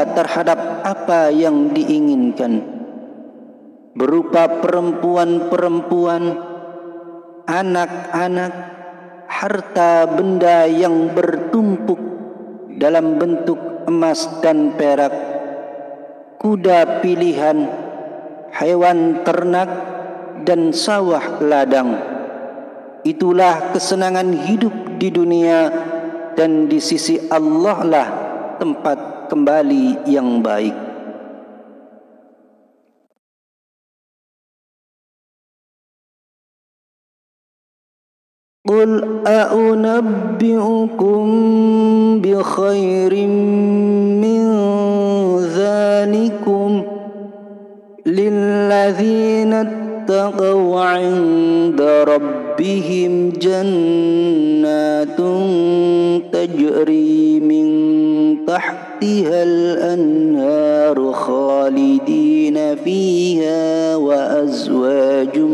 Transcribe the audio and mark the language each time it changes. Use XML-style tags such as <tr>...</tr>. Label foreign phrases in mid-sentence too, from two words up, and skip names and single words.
<id>terhadap apa yang diinginkan, berupa perempuan-perempuan, anak-anak, harta benda yang bertumpuk dalam bentuk emas dan perak, kuda pilihan, hewan ternak, dan sawah ladang. Itulah kesenangan hidup di dunia, dan di sisi Allah lah tempat kembali yang baik.</id> <ar>قل أؤنبئكم بخير من ذلكم للذين اتقوا عند ربهم جنات تجري من تحتها الأنهار خالدين فيها وأزواج</ar>